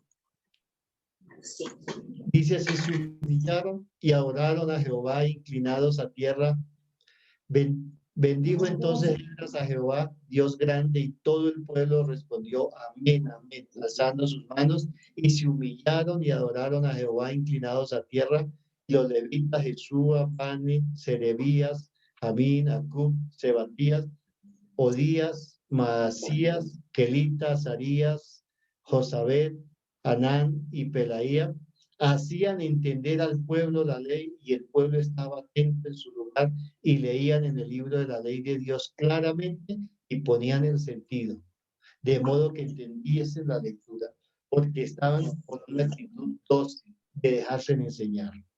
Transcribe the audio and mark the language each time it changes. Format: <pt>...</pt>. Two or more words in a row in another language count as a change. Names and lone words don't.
<es>Dice así: se humillaron y adoraron a Jehová inclinados a tierra. Bendijo entonces a Jehová, Dios grande, y todo el pueblo respondió amén, amén, alzando sus manos, y se humillaron y adoraron a Jehová inclinados a tierra. Y los levitas, Jesúa, Bani, Serebías, Jamín, Acub, Sebatías, Odías, Maasías, Kelita, Azarías, Josabed, Anán y Pelaía hacían entender al pueblo la ley, y el pueblo estaba atento en su lugar y leían en el libro de la ley de Dios claramente y ponían el sentido, de modo que entendiesen la lectura, porque estaban con una actitud dócil de dejarse enseñar.</es>